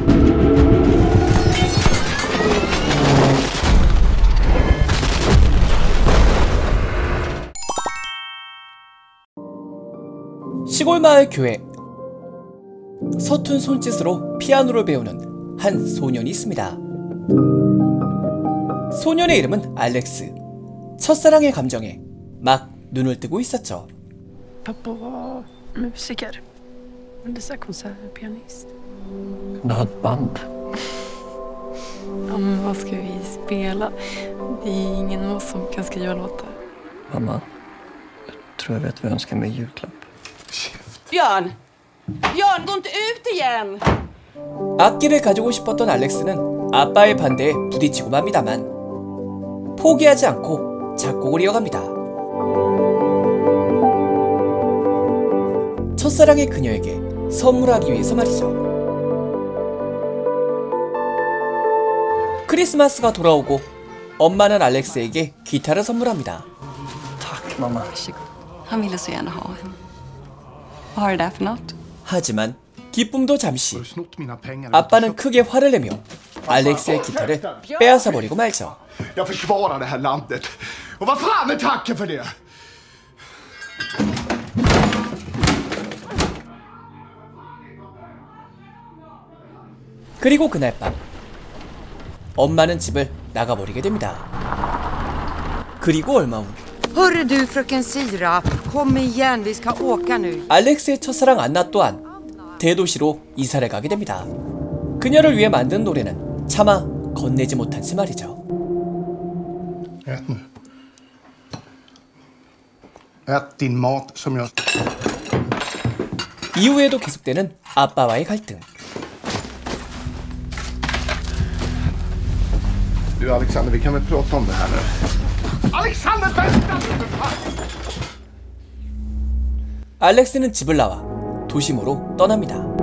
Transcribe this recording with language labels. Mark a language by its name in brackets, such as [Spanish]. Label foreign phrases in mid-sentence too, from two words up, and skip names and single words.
[Korean] 시골 마을 교회. 서툰 손짓으로 피아노를 배우는 한 소년이 있습니다. 소년의 이름은 알렉스. 첫사랑의 감정에 막 눈을 뜨고 있었죠. [Swedish] Pappa var musiker. Undersökt konsertpianist. Du har ett band. Ja, men vad ska vi spela? Det är ingen av oss som kan skriva låtar. Mamma, jag tror jag vet vad jag önskar mig i julklapp. Björn! Björn, gå inte ut igen! [Korean] 악기를 가지고 싶었던 알렉스는 아빠의 반대에 부딪히고 맙니다만 포기하지 않고 작곡을 이어갑니다. 첫사랑의 그녀에게 선물하기 위해서 말이죠. 크리스마스가 돌아오고 엄마는 알렉스에게 기타를 선물합니다. [Swedish] Tack, mamma. Han ville så gärna ha en. Vad har det där för något? [Korean] 하지만 기쁨도 잠시. 아빠는 크게 화를 내며 알렉스의 기타를 빼앗아버리고 말죠. [Swedish] Jag försvarar det här landet. Och vad fan är tacken för det? [Korean] 그리고 그날 밤 엄마는 집을 나가버리게 됩니다. 그리고 얼마 후 [Swedish] Hörru du fröken Sira, kom igen, vi ska åka nu. [Korean] 알렉스의 첫사랑 안나 또한 대도시로 이사를 가게 됩니다. 그녀를 위해 만든 노래는 차마 건네지 못한지 말이죠. [Swedish] Ät nu. Ät din mat som jag... [Korean] 이후에도 계속되는 아빠와의 갈등. [Swedish] Du Alexander, vi kan väl prata om det här nu. Alexander, vänta! [Korean] 알렉스는 집을 나와 도심으로 떠납니다.